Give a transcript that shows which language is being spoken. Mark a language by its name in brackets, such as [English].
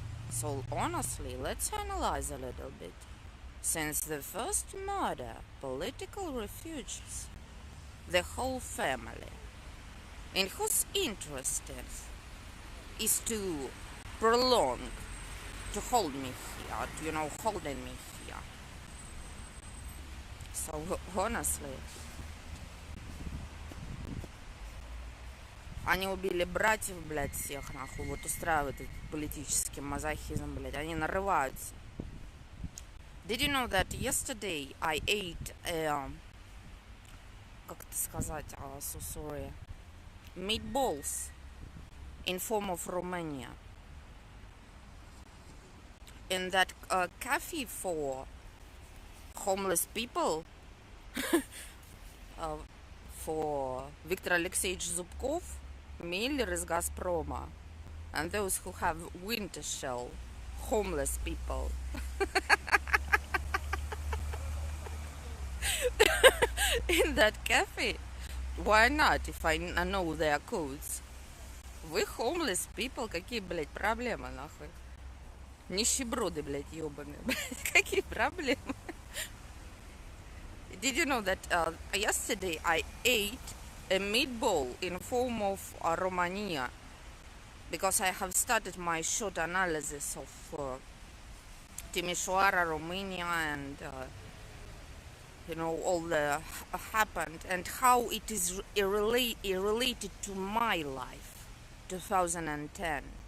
[English] So honestly, let's analyze a little bit. Since the first murder, political refugees, the whole family, in whose interest is to prolong, to hold me here, you know, holding me here. So honestly, [Russian] они убили братьев, блядь, всех, нахуй, вот устраивают этот политический мазохизм, блядь, они нарываются. [English] Did you know that yesterday I ate, [Russian] как это сказать, [English] so sorry, meatballs in form of Romania. In that cafe for homeless people, for Viktor Alexeyevich Zubkov, Miller is Gazproma, and those who have winter shell, homeless people. In that cafe, why not, if I know their codes? [Russian] Вы [English] homeless people, [Russian] какие, блядь, проблемы, нахуй? Нищеброды, блядь, ебаные, блядь, какие проблемы? [English] Did you know that yesterday I ate a meatball in form of Romania, because I have started my short analysis of Timișoara, Romania, and you know, all the happened and how it is related to my life, 2010.